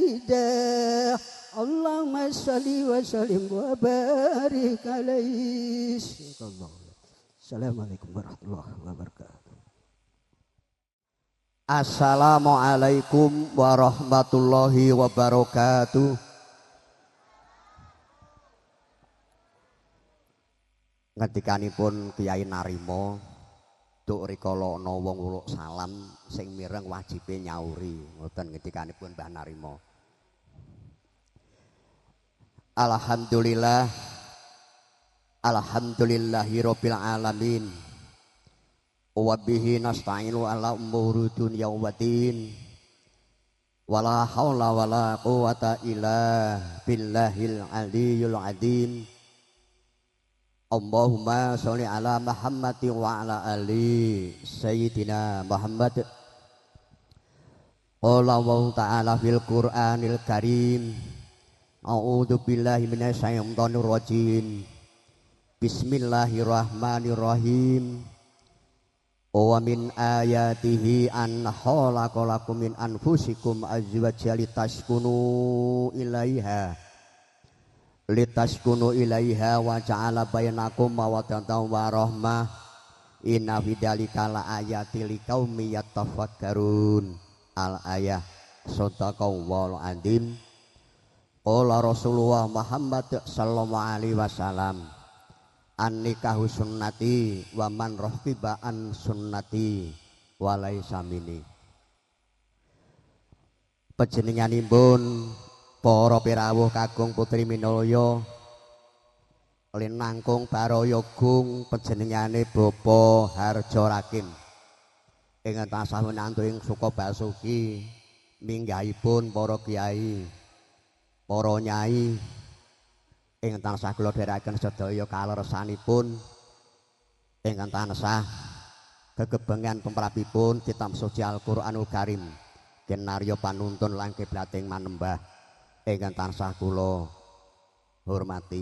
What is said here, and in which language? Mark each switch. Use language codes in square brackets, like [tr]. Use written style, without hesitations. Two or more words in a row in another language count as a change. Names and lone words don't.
[ar] اللهم صل وسلم وبارك عليه. السلام عليكم ورحمة الله وبركاته. السلام عليكم ورحمة الله وبركاته. [jv] Ngetikanipun Kyai Narima duk rikala ana wong uluk salam sing mireng wajibe nyauri ngoten ngetikanipun Mbah Narima. [ar] الحمد لله الحمد لله رب العالمين وبه نستعين على أمور الدنيا والدين ولا حول ولا قوة إلا بالله العلي العظيم. اللهم صل على محمد وعلى آل سيدنا محمد. قال الله تعالى في القرآن الكريم أعوذ بالله من الشيطان الرجيم. Bismillahirrahmanirrahim. ومن آياته أن خلق لكم من أنفسكم أزواجا لتسكنوا إليها وجعل بينكم مودة ورحمة. إن في ذلك لآيات لقوم يتفكرون. الآية صدق الله العظيم. قال رسول الله محمد صلى الله عليه وسلم النكاح سنتي ومن رغب عن سنتي وليس مني. [jv] Panjenenganipun para pirawuh kakung putri minulya linangkung baraya gung panjenengane Bapa Harjo Rakim ingkang tansah menantu ing suka basuki minggahipun para kiai para nyai ingkang tansah kula dherekaken sedaya kaleresanipun ingkang tansah gegebengan tumrapipun kitab suci Al-Qur'anul Karim kinarya panuntun lan kiblating manembah ingkang tansah kula hormati.